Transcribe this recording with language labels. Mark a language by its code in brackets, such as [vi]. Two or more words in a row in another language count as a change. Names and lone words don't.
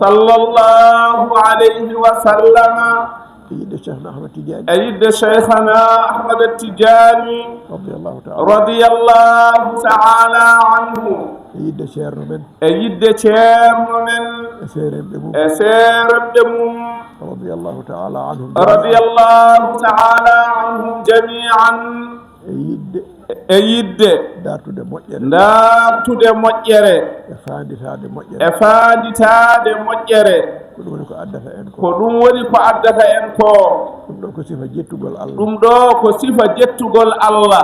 [ar] sallallahu alayhi wa sallama [ff] e yidde cheikhna ahmad tidiani e yidde cheikhana ahmad tijani [ar] radiyallahu ta'ala radiyallahu ta'ala anhu [ff] e yidde ceerno men e yidde ceerno men e seeremɓe mum e seeremɓe mum [ar] radiyallahu ta'ala anhum radiyallahu ta'ala anhum jami'an [ff] e yidde dartude moƴƴere e fanditade moƴƴere ko ɗum woni ko addata en ko ɗum woni ko addata en ko ɗum ɗo ko sifa jettugol Allah ɗum ɗo ko sifa jettugol Allah